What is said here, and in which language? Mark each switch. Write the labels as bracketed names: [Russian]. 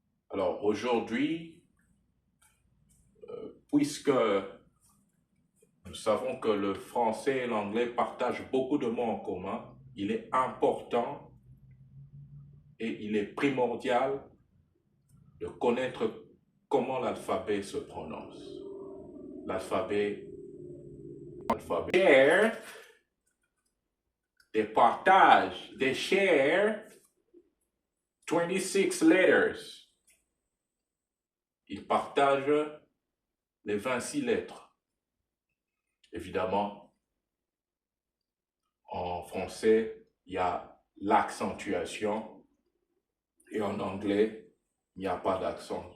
[French] Alors aujourd'hui, puisque nous savons que le français et l'anglais partagent beaucoup de mots en commun, il est important et il est primordial de connaître comment l'alphabet se prononce. L'alphabet. [English] Share, they partagent, they share 26 letters. [French] Ils partagent les 26 lettres. Évidemment, en français, il y a l'accentuation et en anglais, il n'y a pas d'accent.